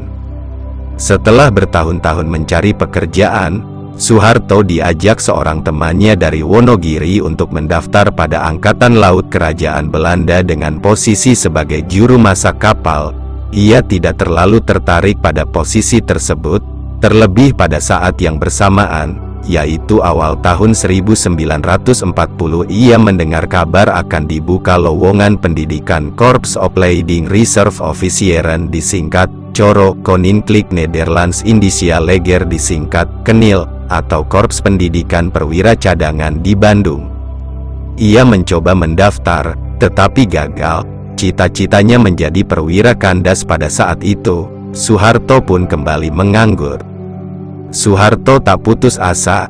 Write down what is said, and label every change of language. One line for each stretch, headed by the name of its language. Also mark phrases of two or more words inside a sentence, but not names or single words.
Indonesian: Setelah bertahun-tahun mencari pekerjaan, Soeharto diajak seorang temannya dari Wonogiri untuk mendaftar pada Angkatan Laut Kerajaan Belanda dengan posisi sebagai juru masak kapal. Ia tidak terlalu tertarik pada posisi tersebut, terlebih pada saat yang bersamaan, yaitu awal tahun 1940 ia mendengar kabar akan dibuka lowongan pendidikan Korps Opleiding Reserve Officieren disingkat Coro Koninklijk Nederlands Indische Leger disingkat KNIL, atau Korps Pendidikan Perwira Cadangan di Bandung. Ia mencoba mendaftar, tetapi gagal. Cita-citanya menjadi perwira kandas pada saat itu. Soeharto pun kembali menganggur. Soeharto tak putus asa.